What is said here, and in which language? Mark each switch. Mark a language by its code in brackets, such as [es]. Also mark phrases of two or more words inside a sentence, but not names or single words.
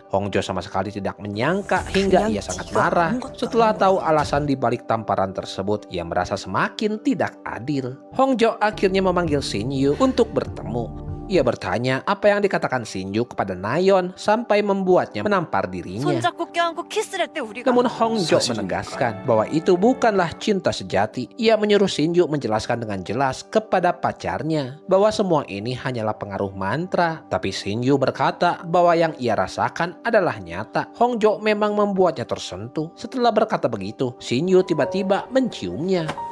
[id] Hongjo sama sekali tidak menyangka hingga ia sangat marah. Setelah tahu alasan dibalik tamparan tersebut, ia merasa semakin tidak adil. Hongjo akhirnya memanggil Shin-yu untuk bertemu. Ia bertanya apa yang dikatakan Shin-yu kepada Nayeon sampai membuatnya menampar dirinya. [ko] 손잡고 껴안고 키스를 했대 우리가. [id] Namun Hongjo menegaskan bahwa itu bukanlah cinta sejati. Ia menyuruh Shin-yu menjelaskan dengan jelas kepada pacarnya bahwa semua ini hanyalah pengaruh mantra. Tapi Shin-yu berkata bahwa yang ia rasakan adalah nyata. Hongjo memang membuatnya tersentuh. Setelah berkata begitu, Shin-yu tiba-tiba menciumnya.